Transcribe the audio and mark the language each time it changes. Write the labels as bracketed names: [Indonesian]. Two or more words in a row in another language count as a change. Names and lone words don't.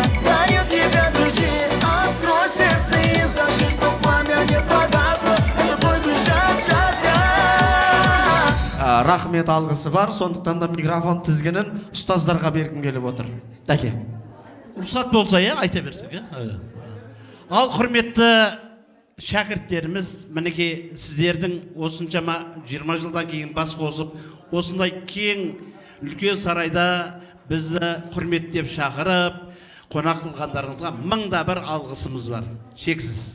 [Russian] Дарю тебе ключи, открой сердце и зажги, чтоб пламя не погасло. Это твой ключ от счастья. [Kazakh] Рахмет алғысы бар, сондықтан да микрофон тізгінін ұстаздарға бергім келіп отыр. Дәке. Рұқсат болса, айта берсек. Ал құрметті шәкірттеріміз, мінекей сіздердің осыншама 20 жылдан кейін бас қосып, осындай кең үлкен сарайда бізді құрметтеп шақырып, қонақ қылғандарыңызға мыңда бір алғысымыз бар, шексіз.